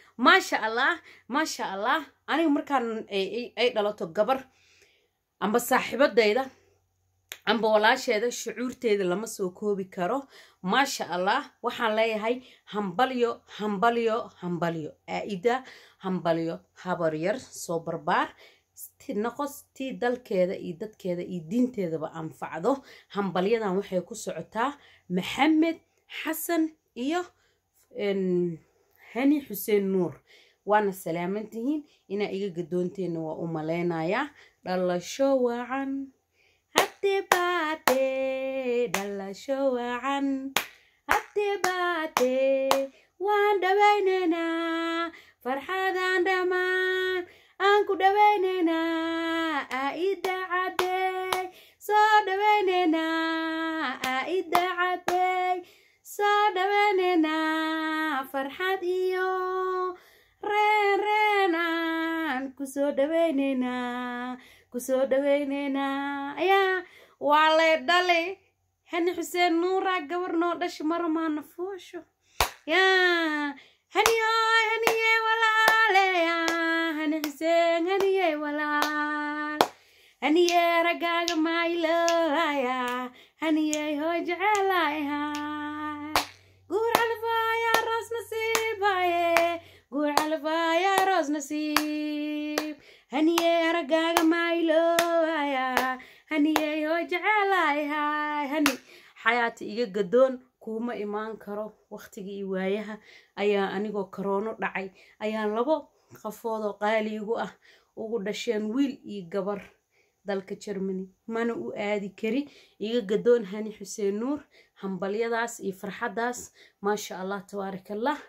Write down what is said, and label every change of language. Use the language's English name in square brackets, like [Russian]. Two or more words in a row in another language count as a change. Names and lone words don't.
[Arabic] ما شاء الله، ما شاء الله. [Somali] Aniga markaan ay, ay, ay dhalato gabar, amba saaxiibadayda, amba walaasheeda, shucuurteeda lama soo koobi karo. [Arabic] ما شاء الله, [Somali] waxaan leeyahay hambalyo, hambalyo, hambalyo. Aida, hambalyo, habar yar, soo barbaar. Ti noqos, ti dalkeeda iyo dadkeeda iyo diinteedaba anfacdo. Hambalyadan waxay ku socotaa Maxamed Xasan iyo, en, Hani Xuseen Nuur. Waana salaaman tihiin. Inaa iga gadoonteena waa u maleynayaa. Dhalasho wacan. [English] Happy birthday. [Somali] Dhalasho wacan. [English] Happy birthday. [Somali] Waan dhawaynaynaa. Farxadaan dhammaan. Aan ku dhawaynaynaa. Aida Cadey. Soo dhawaynaynaa. Aida Cadey. Soo dhawaynaynaa. Farxad iyo reen reen aan ku soo dhawaynaynaa. Ku soo dhawaynaynaa. Ayaa, waa lay dhalay. Hani Xuseen Nuura gabar noo dhashay mar maana foosho. Yaa, Hani hooy, Hani yee walaale, yaa, Hani Xuseen, Hani yee walaal. Hani yee raggaaga maaylo, yaa, Hani yee hooy jecelaay, yaa. Guur calaf yaa roos nasiib, yaa, guur calaf yaa roos nasiib. Hani yee raggaaga maaylo, yaa, Hani yee hooy jecelaay, yaa. Hani, xayaati iga gadoon, kuuma imaan karo. Waqtiga iyo waayaha ayaa anigoo koroono dhacay, ayaa labo qafood oo qaali igu ah ugu dhasheen wiil iyo gabar dalka Germany. Mana u aadi kari. Iga gadoon Hani Xuseen Nuur. Hambalyadaas iyo farxaddaas, [Arabic] ما شاء الله، تبارك الله.